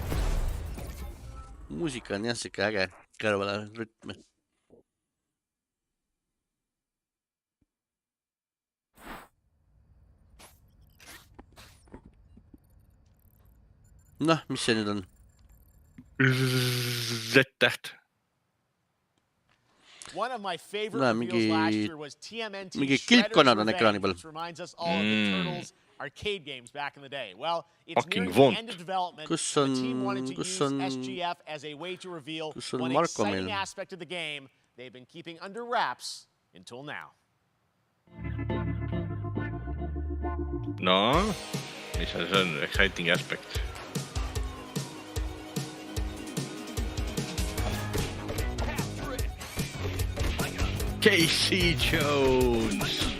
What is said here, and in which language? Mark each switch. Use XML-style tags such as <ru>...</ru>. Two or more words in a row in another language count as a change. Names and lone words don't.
<et>Muusika on jah siuke äge, kõrvale rütme. Noh, mis see nüüd on? Z-täht.</et> <en>One of my favorite reveals last year was TMNT's</en> <et>kilpkonnad on ekraani peal.</et> <en>Reminds us all of the Turtles arcade games back in the day. Well, it's nearing the end of development. The team wanted to use SGF as a way to reveal one exciting aspect of the game they've been keeping under wraps until now.</en> <et>No, mis see on</et> <en>exciting aspect?</en> <et>Casey Jones.</et>